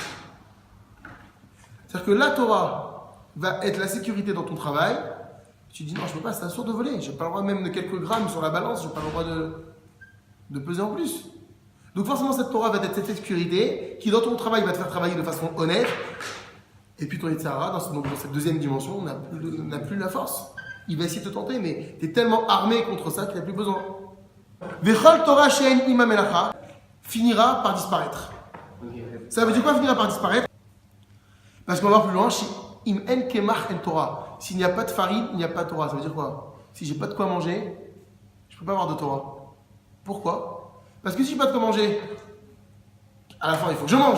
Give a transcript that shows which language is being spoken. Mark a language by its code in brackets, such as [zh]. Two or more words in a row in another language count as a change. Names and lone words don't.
[fr] C'est-à-dire que la Torah va être la sécurité dans ton travail, tu dis non, je ne peux pas, c'est un sourd de voler, je n'ai pas le droit même de quelques grammes sur la balance, je n'ai pas le droit de peser en plus. Donc forcément cette Torah va être cette sécurité qui dans ton travail va te faire travailler de façon honnête. Et puis ton Yitzhara, dans cette deuxième dimension, n'a plus la force. Il va essayer de te tenter, mais tu es tellement armé contre ça qu'il n'a plus besoin. [he] וכל תורה שאין עמה מלאכה [fr] finira par disparaître. Ça veut dire quoi finira par disparaître? Parce qu'on va voir plus loin, [he] אם אין קמח אין תורה. [fr] S'il n'y a pas de farine, il n'y a pas de Torah. Ça veut dire quoi? Si j'ai pas de quoi manger, je ne peux pas avoir de Torah. Pourquoi? Parce que si j'ai pas de quoi manger, à la fin il faut que je mange.